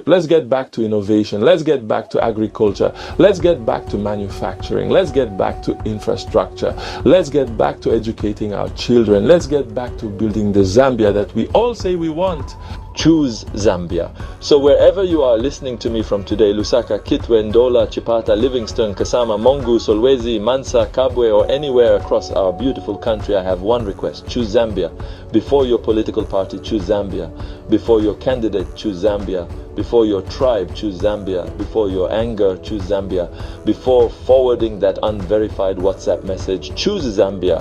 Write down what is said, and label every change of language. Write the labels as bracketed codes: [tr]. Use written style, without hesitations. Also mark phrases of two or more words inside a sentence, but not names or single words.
[en] Let's get back to innovation. Let's get back to agriculture. Let's get back to manufacturing. Let's get back to infrastructure. Let's get back to educating our children. Let's get back to building the Zambia that we all say we want. Choose Zambia. So wherever you are listening to me from today, Lusaka, Kitwe, Ndola, Chipata, Livingston, Kasama, Mongu, Solwezi, Mansa, Kabwe, or anywhere across our beautiful country, I have one request. Choose Zambia. Before your political party, choose Zambia. Before your candidate, choose Zambia. Before your tribe, choose Zambia. Before your anger, choose Zambia. Before forwarding that unverified WhatsApp message, choose Zambia.